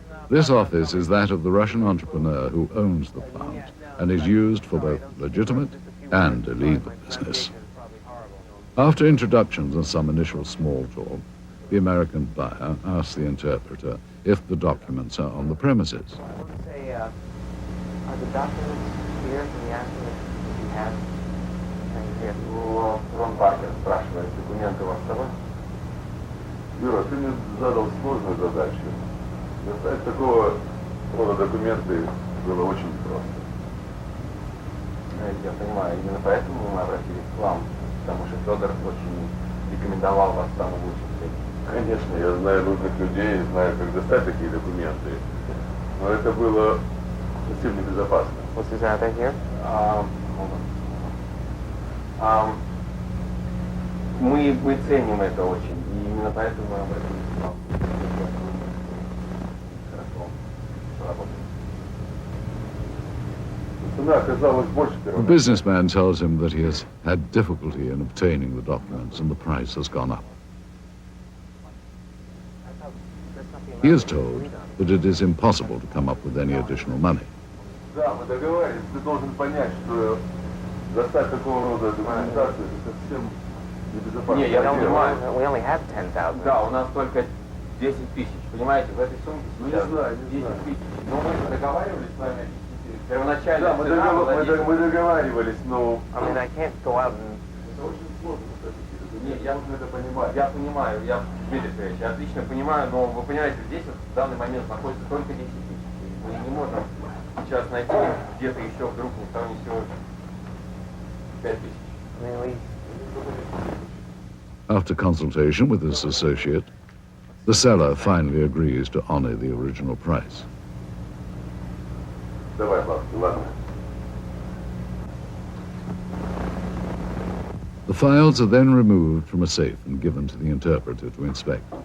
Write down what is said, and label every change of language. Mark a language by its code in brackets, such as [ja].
[en] This office is that of the Russian entrepreneur who owns the plant and is used for both legitimate and illegal business. After introductions and some initial small talk, the American buyer asks the interpreter if the documents are on the premises. Are the documents here? Can you ask them if you have? [ru] Рон Паркер спрашивает, документы у вас с собой? Юра, ты мне задал сложную задачу. Достать такого рода документы было очень просто. Я понимаю, именно поэтому мы обратились к вам, потому что Федор очень рекомендовал вас самым лучшим средством. Конечно, я знаю нужных людей, знаю, как достать такие документы, но это было совсем небезопасно. [en] What's this out here? [ru] Мы ценим это очень, и именно поэтому мы обратились к вам. Хорошо, работаем. [en] The businessman tells him that he has had difficulty in obtaining the documents and the price has gone up. He is told that it is impossible to come up with any additional money. [ru] Да, мы договорились. Ты должен понять, что достать такого рода документацию это совсем небезопасно. Не, я понимаю. [en] We only have 10,000. [ru] Да, у нас только 10 тысяч. Понимаете, в этой сумке сейчас 10 тысяч. Но мы договаривались с вами. Первоначально. Да, мы договаривались, но. [en] I mean, I can't go out and. [ru] Это очень сложно. Нет, я это понимаю. Я понимаю, я отлично понимаю, но вы понимаете, здесь вот в данный момент находится только 10 тысяч. Мы не можем сейчас найти где-то еще вдруг ни с того ни с сего 5 тысяч. [en] After consultation with his associate, the seller finally agrees to honor the original price. [ru] Давай, ладно. [en] The files are then removed from a safe and given to the interpreter to inspect.